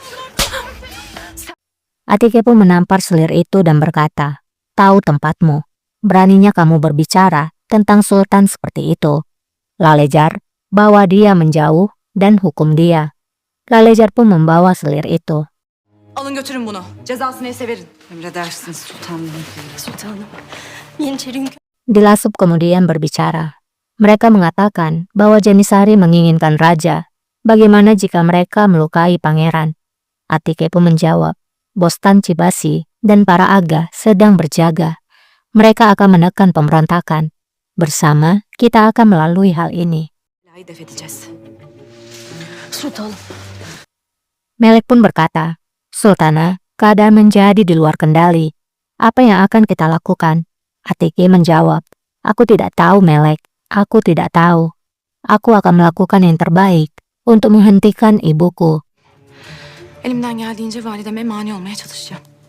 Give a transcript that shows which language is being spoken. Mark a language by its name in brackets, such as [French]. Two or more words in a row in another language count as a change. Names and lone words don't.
[Indonesian] Atike pun menampar selir itu dan berkata, "Tahu tempatmu. Beraninya kamu berbicara tentang sultan seperti itu." Lalejar bawa dia menjauh dan hukum dia. Lalejar pun membawa selir itu. [Turkish] Alın götürün bunu. Cezasını neyse verin. Emredersiniz sultanım. Sultanım. Yeniçerin [Indonesian] Dilasup kemudian berbicara. Mereka mengatakan bahwa Janisari menginginkan raja. Bagaimana jika mereka melukai pangeran? Atike pun menjawab, Bostan Cibasi dan para aga sedang berjaga. Mereka akan menekan pemberontakan. Bersama, kita akan melalui hal ini. [Turkish] Belayı def edeceğiz. Sultanım. [Indonesian] Melek pun berkata, Sultana, keadaan menjadi di luar kendali. Apa yang akan kita lakukan? Atike menjawab, aku tidak tahu Melek, aku tidak tahu. Aku akan melakukan yang terbaik untuk menghentikan ibuku. [Turkish] Elimden geldiğince valideme mani olmaya çalışacağım.